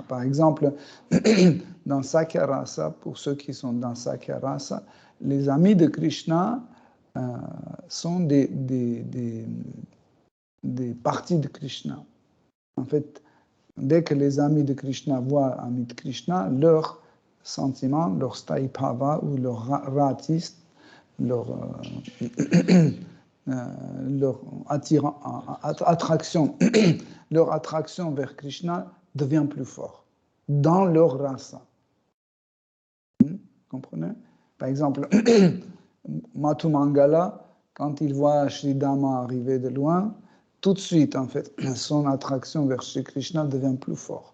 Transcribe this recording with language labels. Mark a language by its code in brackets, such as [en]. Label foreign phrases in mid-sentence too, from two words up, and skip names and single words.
[fr] Par exemple, dans [sa] Sakya Rasa, [fr] pour ceux qui sont dans [sa] Sakya Rasa, [fr] les amis de Krishna sont des parties de Krishna. En fait, dès que les amis de Krishna voient amis de Krishna, leur sentiment, leur sthayi-bhava ou leur rati, leur attraction, leur attraction vers Krishna devient plus forte dans leur rasa. Comprenez? Par exemple, Madhu Mangala, quand il voit Sri Dhamma arriver de loin, tout de suite, en fait, son attraction vers Sri Krishna devient plus forte.